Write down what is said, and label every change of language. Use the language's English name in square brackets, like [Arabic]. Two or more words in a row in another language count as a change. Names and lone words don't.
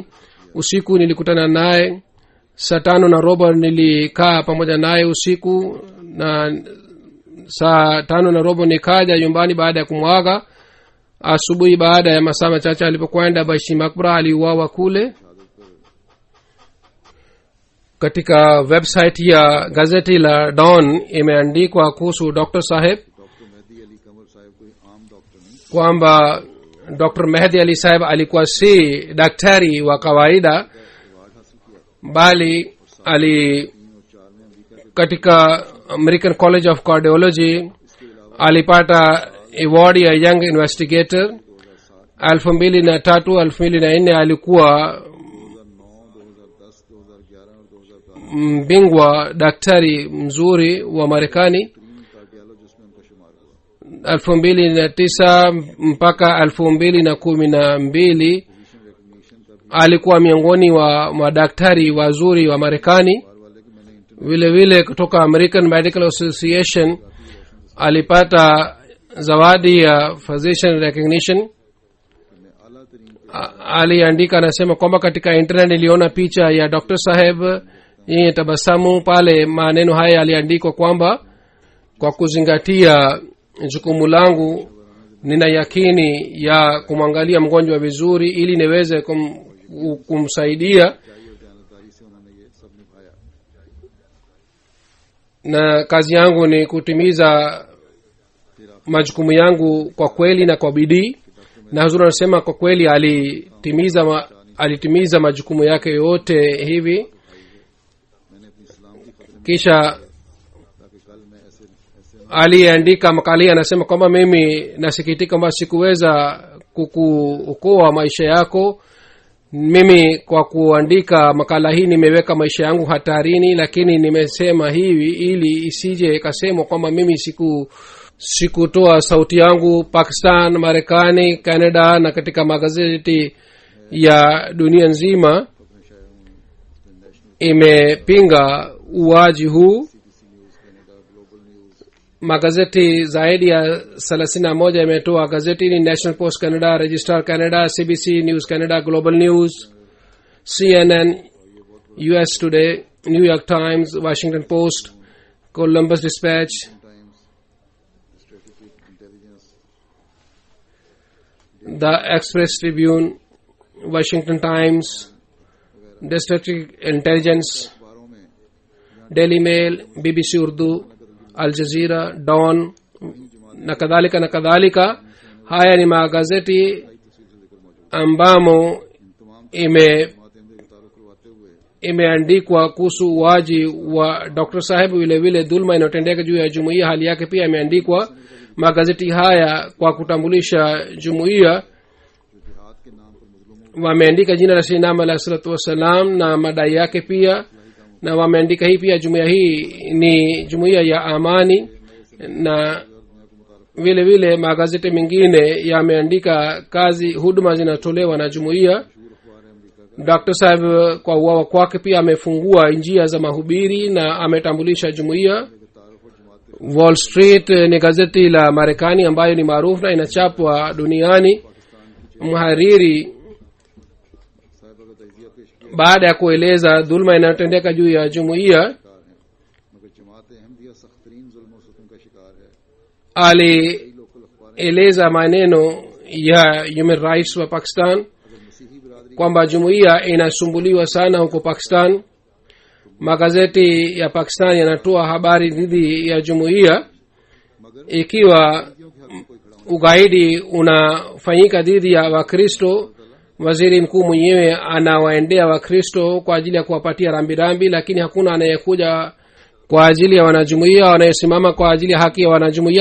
[Swahili] Usiku nilikutana naye saa 5:15 nilikaa pamoja naye usiku, na saa 5:15 nikaja nyumbani baada ya kumwaga. Asubuhi baada ya masaa machache alipokwenda Baishi Makbara aliuawa kule. Katika website ya gazeti la Dawn imeandikwa kuhusu Dr. Saheb [Urdu] ڈاکٹر مہدی علی قمر صاحب کوئی عام ڈاکٹر نہیں, [Swahili] kwamba Dr. Mehdi Ali Saheb alikuwa si daktari wa kawaida, [Urdu] اوارڈ حاصل کیا. [Swahili] bali ali katika American College of Cardiology alipata award ya Young Investigator. 2003 2004 alikuwa [Urdu] 2009, 2010, 2011 اور 2012 [Swahili] mbingwa daktari mzuri wa Marekani. [Urdu] کارڈیالوجسٹ میں ان کا شمار ہوا. [Swahili] 2009 mpaka 2012 alikuwa miongoni wa madaktari wazuri wa Marekani. Vile vile kutoka American Medical Association alipata zawadi ya [English] physician recognition. [Swahili] Aliandika, anasema kwamba katika internet niliona picha ya Dr. Saheb yenye tabasamu. Pale maneno haya aliandikwa kwamba kwa kuzingatia jukumu langu nina yakini ya kumwangalia mgonjwa vizuri ili niweze kumsaidia, [Urdu] جانکاری سے انہوں نے یہ سب نبھایا. [Swahili] na kazi yangu ni kutimiza majukumu yangu kwa kweli na kwa bidii. Na Hazur anasema kwa kweli alitimiza majukumu yake yote hivi. [Urdu] میں نے اپنی اسلام کی خطرے [Swahili] Kisha [Urdu] تاکہ کل میں ایسے [Swahili] aliandika makala, anasema kwamba mimi nasikitika kwamba sikuweza kukuokoa maisha yako. Mimi kwa kuandika makala hii nimeweka maisha yangu hatarini, lakini nimesema hivi ili isije ikasemwa kwamba mimi sikutoa sauti yangu. Pakistan, Marekani, Canada na katika magazeti ya dunia nzima imepinga uwaji huu. Magazeti zaidi ya 31 imetoa gazeti ni National Post Canada, Register Canada, CBC News Canada, Global News, CNN, US Today, New York Times, Washington Post, Columbus Dispatch, स्ट्रेटेजिक इंटेलिजेंस, The Express Tribune, Washington Times, District Intelligence, [Urdu] اخباروں میں [Swahili] Daily Mail, BBC Urdu, Al Jazeera, Dawn na kadhalika na kadhalika. Haya ni magazeti ambamo imeandikwa kuhusu uwaji wa Dr. Saheb. Vile vile dhulma inayotendeka juu ya jumuiya, hali yake pia imeandikwa. Magazeti haya kwa kutambulisha jumuiya [Urdu] جہاد کے نام پر مسلموں [Swahili] wameandika jina la [Arabic] سيدنا عليه الصلاة والسلام [Swahili] na madai yake pia, na wameandika hii pia jumuiya hii ni jumuiya ya amani. Na vile vile magazeti mengine yameandika kazi huduma zinatolewa na jumuiya. Dr. Saheb kwa uwawa kwake pia amefungua njia za mahubiri na ametambulisha jumuiya. wall street ni gazeti la marekani ambayo ni maarufu na inachapwa duniani. Mhariri [Urdu] صاحبہ کا تعزیت پیش کیا [Swahili] baada ya kueleza dhulma inayotendeka juu ya jumuiya [Urdu] شکار ہے، مگر جماعت احمدیہ سخت ترین ظلم اور ستم کا شکار ہے. [Swahili] alieleza maneno ya [English] human rights [Swahili] wa pakistan [Urdu] اگر مسیحی برادری [Swahili] kwamba jumuiya inasumbuliwa sana huko pakistan. Magazeti ya pakistan yanatoa habari dhidi ya jumuiya ikiwa ugaidi unafanyika dhidi ya wakristo. Waziri mkuu mwenyewe anawaendea wakristo kwa ajili ya kuwapatia rambirambi, lakini hakuna anayekuja kwa ajili ya wanajumuiya wanayosimama kwa ajili ya haki ya wanajumuiya.